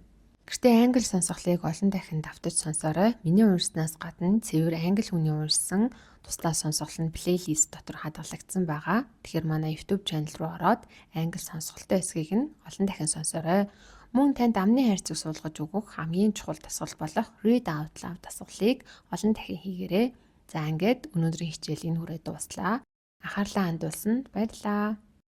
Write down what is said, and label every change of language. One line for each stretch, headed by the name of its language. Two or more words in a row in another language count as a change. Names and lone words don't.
Mongolian: Гэртээ англи сонсголыг олон дахин давтаж сонсоорой. Миний уншснаас гадна цэвэр англи хүний уншсан туслах сонсгол нь плейлист дотор хадгалагдсан байгаа. Тэгэхээр манай YouTube channel руу ороод англи сонсголтой хэсгийг нь олон дахин сонсоорой. Мөн танд амны хайр цэг суулгаж өгөх хамгийн чухал дасгал болох
English: read out loud
Mongolian: дасгалыг олон дахин хийгээрэй. За ингээд өнөөдрийн хичээлийн хүрээ дуслаа. Анхаарлаа хандуулсанд баярлалаа.